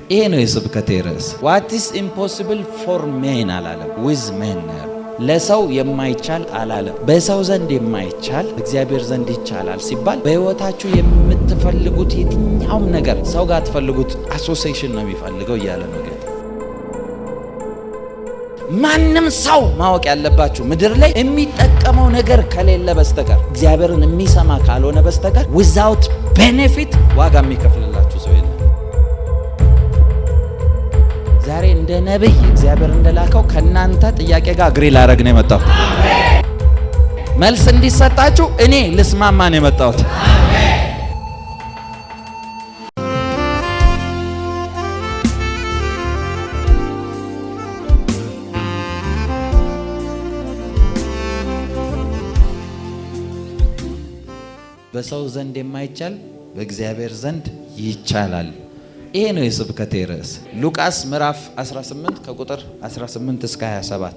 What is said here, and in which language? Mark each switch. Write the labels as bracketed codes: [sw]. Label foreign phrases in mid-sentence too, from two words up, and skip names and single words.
[am] ይሄ ነው የስብከቴ ርዕስ። [en] what is impossible for men [am] አላለም፣ [en] with men። [am] ለሰው የማይቻል አላለም። በሰው ዘንድ የማይቻል እግዚአብሔር ዘንድ ይቻላል ሲባል በህይወታችሁ የምትፈልጉት የትኛውም ነገር ሰው ጋር ትፈልጉት አሶሲዬሽን ነው የሚፈልገው እያለ ነው ጌታ። ማንም ሰው ማወቅ ያለባችሁ ምድር ላይ የሚጠቀመው ነገር ከሌለ በስተቀር እግዚአብሔርን የሚሰማ ካልሆነ በስተቀር [en] without benefit [am] ዋጋ የሚከፍልላችሁ ሰው የለም። ዛሬ እንደ ነብይ እግዚአብሔር እንደላከው ከናንተ ጥያቄ ጋር አግሪ ላረግ ነው የመጣው። መልስ እንዲሰጣችሁ እኔ ልስማማ ነው የመጣሁት። በሰው ዘንድ የማይቻል በእግዚአብሔር ዘንድ ይቻላል። ይሄ ነው የስብከቴ ርዕስ። ሉቃስ ምዕራፍ 18 ከቁጥር 18 እስከ 27።